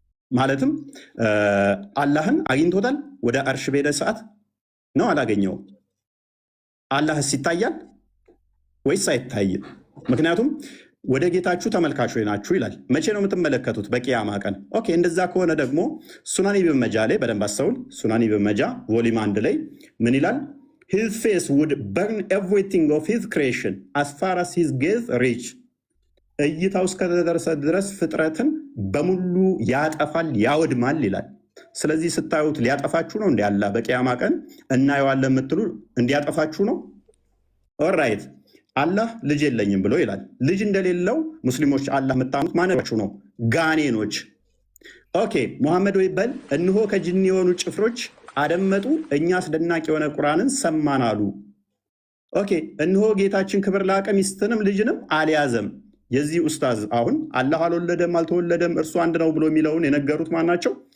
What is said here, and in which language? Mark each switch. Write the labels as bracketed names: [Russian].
[Amharic] ማለትም አላህን አግኝቶታል? ወደ አርሽ በሄደ ሰዓት ነው አላገኘውም? አላህስ ይታያል ወይስ አይታይም? ምክንያቱም ወደ ጌታችሁ ተመልካቾች ናችሁ ይላል። መቼ ነው የምትመለከቱት? በቂያማ ቀን። ኦኬ፣ እንደዛ ከሆነ ደግሞ ሱናን ኢብን መጃ ላይ በደንብ አስተውል። ሱናን ኢብን መጃ ቮሊም 1 ላይ ምን ይላል? [English] his face would burn everything of his creation as far as his gaze reach [Amharic] እይታው እስከደረሰ ድረስ ፍጥረትን በሙሉ ያጠፋል ያወድማል ይላል። ስለዚህ ስታዩት ሊያጠፋችሁ ነው እንዴ? አላህ በቂያማ ቀን እናየዋለን የምትሉ እንዲያጠፋችሁ ነው? ኦልራይት አላህ ልጅ የለኝም ብሎ ይላል። ልጅ እንደሌለው ሙስሊሞች አላህ የምታምኑት ማናችሁ ነው? ጋኔኖች። ኦኬ ሙሐመድ ወይ በል እንሆ ከጅኒ የሆኑ ጭፍሮች አደመጡ፣ እኛ አስደናቂ የሆነ ቁርአንን ሰማን አሉ። ኦኬ እንሆ ጌታችን ክብር ላቀ ሚስትንም ልጅንም አልያዘም። የዚህ ኡስታዝ አሁን አላህ አልወለደም አልተወለደም እርሱ አንድ ነው ብሎ የሚለውን የነገሩት ማናቸው?